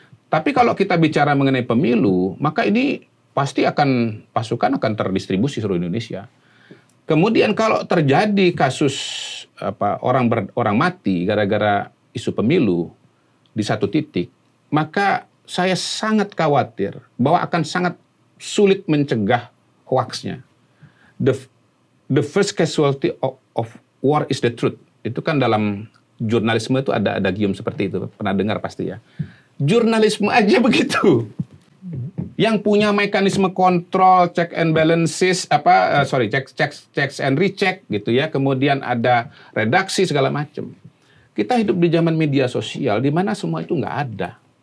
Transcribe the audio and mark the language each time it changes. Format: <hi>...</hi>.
<id>Tapi kalau kita bicara mengenai pemilu, maka ini pasti pasukan akan terdistribusi seluruh Indonesia. Kemudian kalau terjadi kasus orang mati gara-gara isu pemilu di satu titik, maka saya sangat khawatir bahwa akan sangat sulit mencegah hoaxnya.</id> <en>The first casualty of war is the truth.</en> <id>Itu kan dalam jurnalisme itu ada adagium seperti itu. Pernah dengar pasti ya. Jurnalisme aja begitu. Yang punya mekanisme kontrol,</id> <en>check and balances, checks and recheck</en> <id>gitu ya. Kemudian ada redaksi segala macam. Kita hidup di zaman media sosial di mana semua itu nggak ada.</id>